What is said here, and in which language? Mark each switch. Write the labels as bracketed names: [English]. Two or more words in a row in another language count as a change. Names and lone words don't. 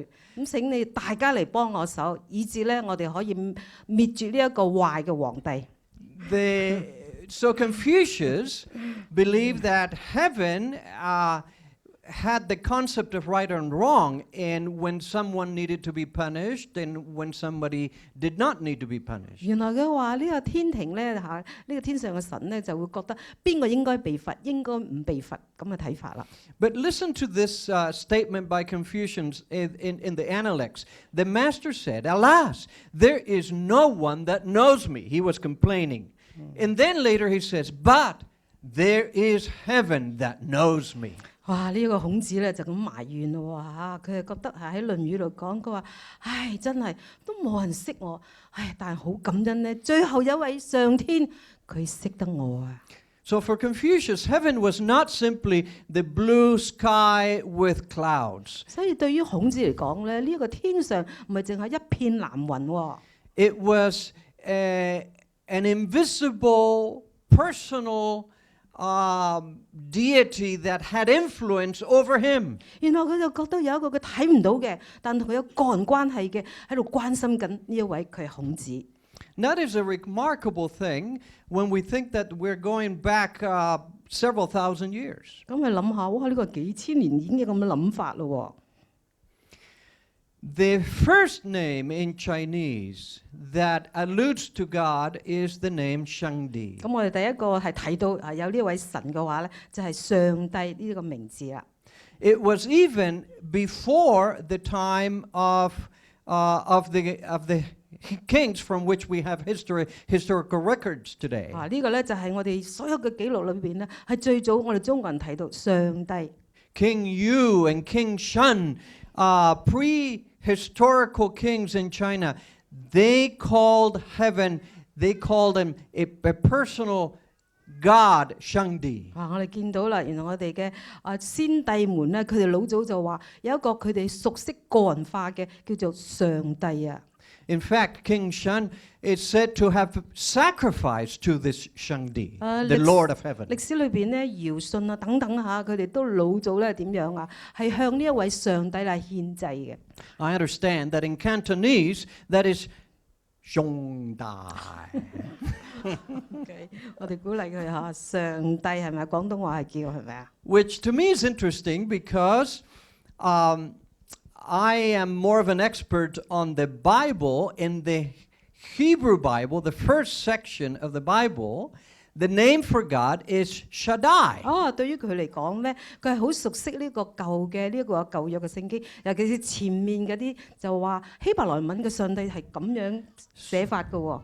[Cantonese] 咁請你大家嚟幫我手，以致咧我哋可以滅絕呢一個壞嘅皇帝。 [English] So Confucius believed that heaven had the concept of right and wrong, and when someone needed to be punished, and when somebody did not need to be punished. [Cantonese] 原來嘅話，呢個天庭咧呢個天上嘅神咧就會覺得邊個應該被罰，應該唔被罰咁嘅睇法啦。 [English] But listen to this statement by Confucius in the Analects. The master said, "Alas, there is no one that knows me." He was complaining. And then later he says, "But there is heaven that knows me." [Cantonese] 哇！呢個孔子咧就咁埋怨咯喎，佢係覺得喺《論語》度講，佢話：唉，真係都冇人識我，唉，但係好感恩咧，最後有一位上天佢識得我啊！ [English] So for Confucius, heaven was not simply the blue sky with clouds. [Cantonese] 所以對於孔子嚟講咧，呢一個天上唔係淨係一片藍雲喎。 [English] It was an invisible, personal deity that had influence over him. [Cantonese] 原來佢就覺得有一個佢睇唔到嘅，但同佢有個人關係嘅，喺度關心緊呢一位佢係孔子。 [English] That is a remarkable thing when we think that we're going back several thousand years. [Cantonese] 咁咪諗下，哇！呢個幾千年已經有咁嘅諗法咯。 [English] The first name in Chinese that alludes to God is the name 上帝。 [Cantonese] 咁我哋第一個係睇到有呢位神嘅話咧，就係上帝呢個名字啦。 [English] It was even before the time of the kings from which we have historical records today. [Cantonese] 呢個咧就係我哋所有嘅記錄裏邊咧，係最早我哋中國人睇到上帝。 [English] King Yu and King Shun, prehistorical kings in China, they called heaven, they called him a personal God 上帝。 [Cantonese] 我哋見到啦，原來我哋嘅先帝們咧，佢哋老早就話有一個佢哋熟悉個人化嘅叫做上帝啊。 [English] In fact, King Shun is said to have sacrificed to this 上帝, the Lord of Heaven. [Cantonese] 歷史裏邊咧，堯舜啊等等嚇，佢哋都老早咧點樣啊？係向呢一位上帝嚟獻祭嘅。 [English] I understand that in Cantonese, that is 上帝。 [Cantonese] Okay, 我哋鼓勵佢嚇，上帝係咪？廣東話係叫係咪啊？ [English] Which to me is interesting because I am more of an expert on the Bible. In the Hebrew Bible, the first section of the Bible, the name for God is Shaddai. [Cantonese] 對於佢嚟講咧，佢係好熟悉呢個舊嘅呢個舊約嘅聖經，尤其是前面嗰啲就話希伯來文嘅上帝係咁樣寫法嘅喎。